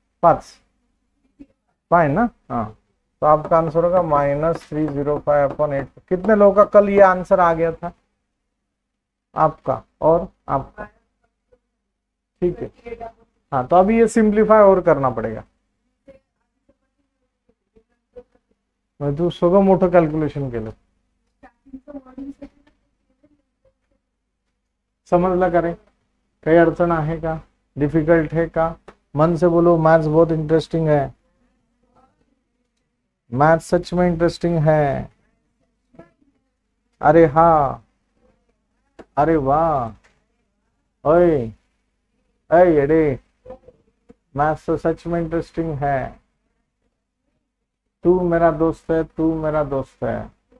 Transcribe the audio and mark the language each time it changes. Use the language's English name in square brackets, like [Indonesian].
[Hindi] 5 5 ना? हाँ, तो आपका आंसर होगा -305/8। कितने लोगों का कल ये आंसर आ गया था? आपका और आपका, ठीक है। हाँ, तो अभी ये सिंप्लीफाई और करना पड़ेगा। [Marathi] मैं तू सगळं मोठं कॅल्क्युलेशन केलं, समजला का रे? काही अडचण आहे का? [Hindi] डिफिकल्ट है का? मन से बोलो, मैथ्स बहुत इंटरेस्टिंग है, मैथ्स सच में इंटरेस्टिंग है। अरे हाँ, अरे वाह, ओए अरे मैथ्स तो सच में इंटरेस्टिंग है। तू मेरा दोस्त है, तू मेरा दोस्त है।